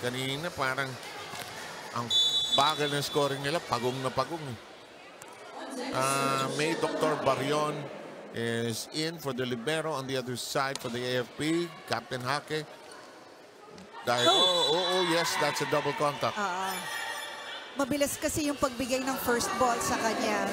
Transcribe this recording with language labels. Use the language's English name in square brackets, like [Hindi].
[Filipino] Kanina parang ang bagal ng scoring nila, pagong na pagong eh. May Dr. [English] Barion is in for the libero on the other side for the AFP. Captain Hake. Oh, yes, that's a double contact. [Filipino] Mabilis kasi yung pagbigay ng first ball sa kanya.